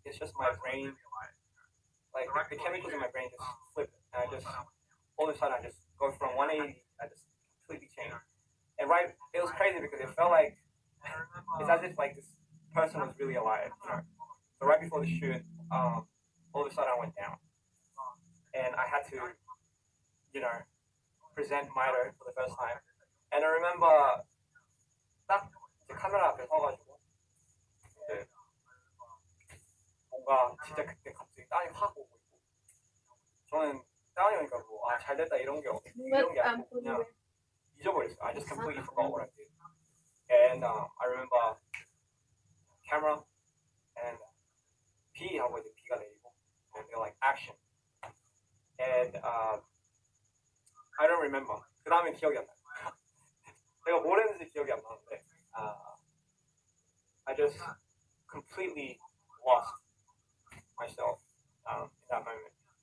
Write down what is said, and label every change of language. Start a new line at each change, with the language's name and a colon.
English: It's just my brain, like the chemicals in my brain just flip, and I just all of a sudden I just go from 180, I just completely change. And right, it was crazy because it felt like it's as if like this person was really alive, So right before the shoot, all of a sudden I went down, and I had to, present MITO for the first time. And I remember
Korean: 딱 이제 카메라 앞에 서가지고 이제 뭔가 진짜 그때 갑자기 땀이 확 오고 있고 저는 땀이 오니까 뭐 잘 됐다 이런 게 아니고 그냥 잊어버렸어요.
English: I just completely forgot what I did. and I remember camera and P
Korean: 하고 이제 B가 내리고
English: and they're like action and I don't remember.
Korean: 그 다음에 기억이 안 나. 내가 뭘 했는지 기억이 안 나는데
English: I just completely lost myself in that moment.